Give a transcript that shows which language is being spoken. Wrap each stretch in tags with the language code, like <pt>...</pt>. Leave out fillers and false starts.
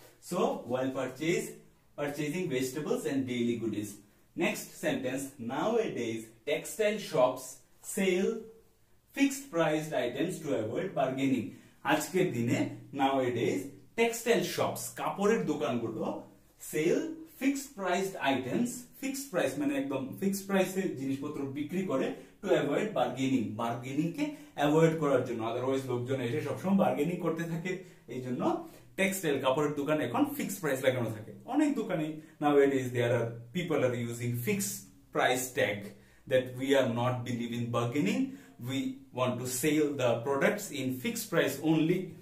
<en>So while purchasing vegetables and daily goodies. Next sentence, nowadays textile shops sell fixed priced items to avoid bargaining.</en> <bn>আজকের দিনে</bn> <en>nowadays textile shops</en> <bn>কাপড়ের দোকানগুলো</bn> <en>sell fixed priced items, fixed price মানে একদম fixed price</en> <bn>এর জিনিসপত্র বিক্রি করে</bn> <en>to avoid bargaining</en> <bn>K avoid করার জন্য। আদারওয়াইজ লোকজন এসে সবসময় বার্গেনিং করতে থাকে, এই জন্য টেক্সটাইল কাপড়ের দোকান এখন ফিক্সড প্রাইস লাগানো থাকে। অনেক দোকানে</bn> <en>nowadays people are using fixed price tag that we are not believe in bargaining, we want to sell the products in fixed price only.</en>